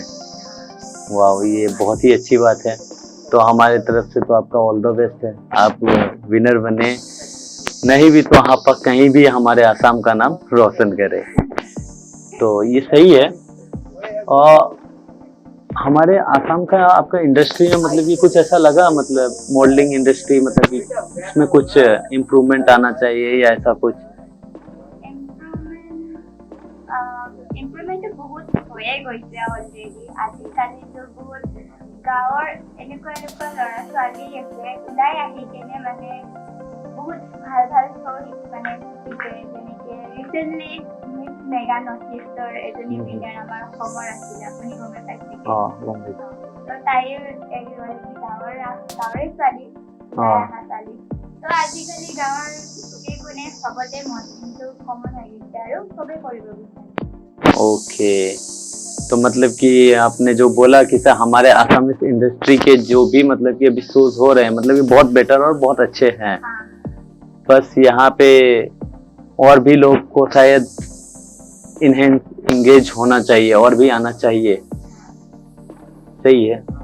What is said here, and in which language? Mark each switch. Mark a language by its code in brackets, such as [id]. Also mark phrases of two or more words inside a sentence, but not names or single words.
[hi] वाह, ये बहुत ही अच्छी बात है। तो हमारे तरफ से तो आपका [en] all the best [hi] है, आप विनर बने, नहीं भी तो आप कहीं भी हमारे असम का नाम रोशन करें। तो ये सही है। और हमारे आसाम का आपका इंडस्ट्री में मतलब कि कुछ ऐसा लगा, मतलब [en] modeling industry [hi] मतलब कि इसमें कुछ इम्प्रूवमेंट आना चाहिए या ऐसा कुछ? [as] ইম্প্ৰুভমেণ্টটো বহুত হৈয়ে গৈছে অলৰেডি। আজিকালিতো বহুত গাঁৱৰ এনেকুৱা এনেকুৱা ল'ৰা ছোৱালী আছে ওলাই আহি কেনে মানে বহুত ভাল ভাল শ্ব' মানে শিকিছে যেনেকে ৰিচেণ্টলি মিছ মেগা নৰ্থ ইষ্টৰ এজনী উইনাৰ আমাৰ অসমৰ আছিলে, আপুনি গমে পাইছে? তো তাইও এগৰাকী গাঁৱৰে ছোৱালী, ওলাই অহা ছোৱালী। তো আজিকালি গাঁৱৰ কোনে চবতে মডেলিংটো কমন হৈ গৈছে আৰু চবে কৰিব বিচাৰে। [hi] ओके, तो मतलब कि आपने जो बोला कि सर हमारे असम इंडस्ट्री के जो भी मतलब कि अभी शोज हो रहे हैं मतलब कि बहुत बेटर और बहुत अच्छे हैं। हाँ बस यहाँ पे और भी लोग को शायद इन्हें इंगेज होना चाहिए और भी आना चाहिए, सही है।